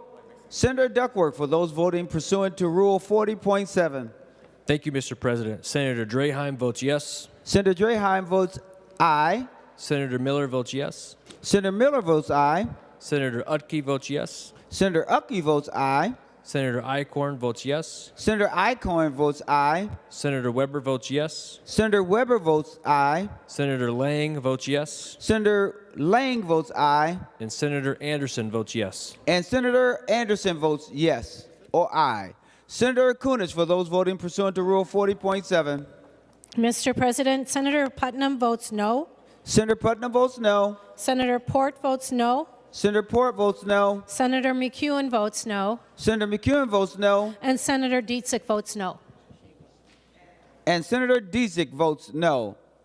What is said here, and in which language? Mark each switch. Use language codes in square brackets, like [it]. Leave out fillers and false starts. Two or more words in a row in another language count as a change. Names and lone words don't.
[en] Senator Duckworth, for those voting pursuant to Rule 40.7. Thank you, Mr. President. Senator Draheim votes yes. Senator Draheim votes aye. Senator Miller votes yes. Senator Miller votes aye. Senator Utke votes yes. Senator Utke votes aye. Senator Eichhorn votes yes. Senator Eichhorn votes aye. Senator Weber votes yes. Senator Weber votes aye. Senator Lang votes yes. Senator Lang votes aye. And Senator Anderson votes yes. And Senator Anderson votes yes or aye. Senator Kunesh, for those voting pursuant to Rule 40.7. Mr. President, Senator Putnam votes no. Senator Putnam votes no. Senator Port votes no. Senator Port votes no. Senator McEwen votes no. Senator McEwen votes no. And Senator Dietzick votes no. And Senator Dietzick votes no.